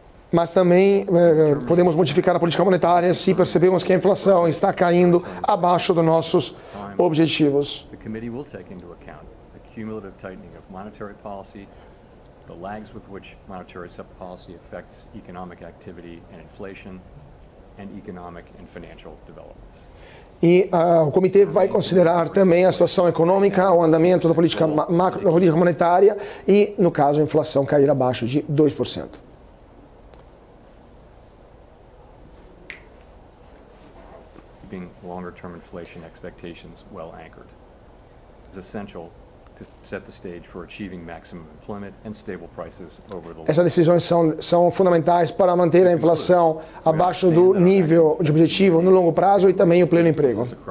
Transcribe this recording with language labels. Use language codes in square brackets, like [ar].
[pt] Mas também podemos modificar a política monetária se percebemos que a inflação está caindo abaixo dos nossos objetivos. [en] The committee will take into account the cumulative tightening of monetary policy, the lags with which monetary policy affects economic activity and inflation, and economic and financial developments. [pt] E o comitê vai considerar também a situação econômica, o andamento da política monetária e, no caso, a inflação cair abaixo de 2%. [en] Keeping longer-term inflation expectations well anchored is essential to set the stage for achieving maximum employment and stable prices over the long term. [pt] Essas decisões são fundamentais para manter a inflação abaixo do nível de objetivo no longo prazo e também o pleno emprego.